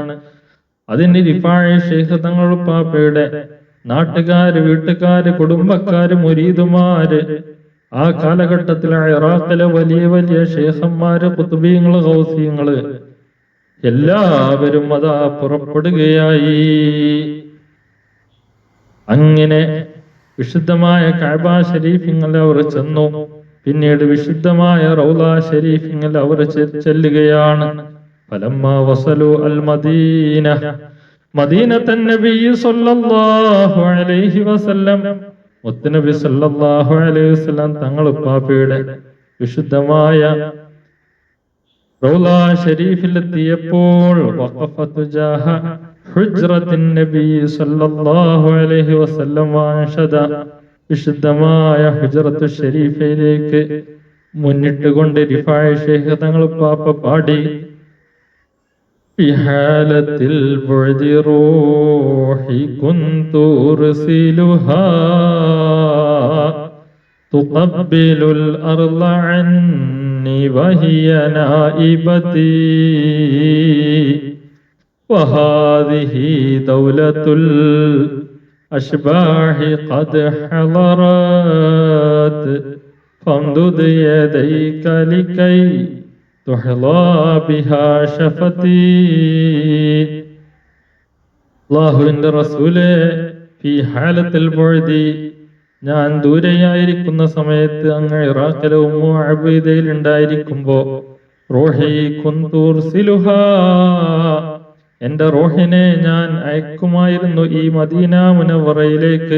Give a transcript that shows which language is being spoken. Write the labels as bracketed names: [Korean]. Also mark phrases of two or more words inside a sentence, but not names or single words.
[Malayalam] അതിന് റിഫായി ശൈഖ് തങ്ങൾ ഉപ്പാപ്പയുടെ നാട്ടുകാര്, വീട്ടുകാര്, കുടുംബക്കാര്, മുരീദുമാര്, ആ കാലഘട്ടത്തിലെ ഇറാഖിലെ വലിയ വലിയ ശൈഖന്മാര്, ഖുത്ബീങ്ങള്, ഗൗസിയങ്ങള് എല്ലാവരും അതാ പുറപ്പെടുകയായി. അങ്ങനെ വിശുദ്ധമായ കഅബ ശരീഫിങ്ങൾ അവർ ചെന്നു. പിന്നീട് വിശുദ്ധമായ റൗള ശരീഫിങ്ങൾ അവർ ചെല്ലുകയാണ്. [Arabic] فلما وصلوا المدينة مدينة النبي صلى الله عليه وسلم മുത്തുനബി صلى الله عليه وسلم [Malayalam] തങ്ങൾ ഉപ്പാപ്പയുടെ വിശുദ്ധമായ റൗള ഷരീഫിലെത്തിയപ്പോൾ [Arabic] وقف تجاه حجرة النبي صلى الله عليه وسلم وأنشد [Malayalam] വിശുദ്ധമായ ഹുജ്റത്തു ഷരീഫയിലേക്ക് മുന്നിട്ടുകൊണ്ട് റിഫായി ശൈഖ് തങ്ങൾ ഉപ്പാപ്പ പാടി [Arabic] في حالة البعد روحي كنت أرسلها تقبل الأرض عني وهي نائبتي وهذه دولة الأشباح قد حضرت فامدد يديك لكي تحظى بها شفتي. [Malayalam] അല്ലാഹുവിന്റെ റസൂലേ, [Arabic] في حالة البعد, [Malayalam] ഞാൻ ദൂരെയായിരിക്കുന്ന സമയത്ത് അങ്ങ് ഇറാഖിലെ ഉമ്മു അബീദയിൽ ഉണ്ടായിരിക്കുമ്പോ [Arabic] روحي كنت أرسلها, [Malayalam] എന്റെ റൂഹിനെ ഞാൻ അയക്കുമായിരുന്നു ഈ മദീന മുനവ്വറയിലേക്ക്.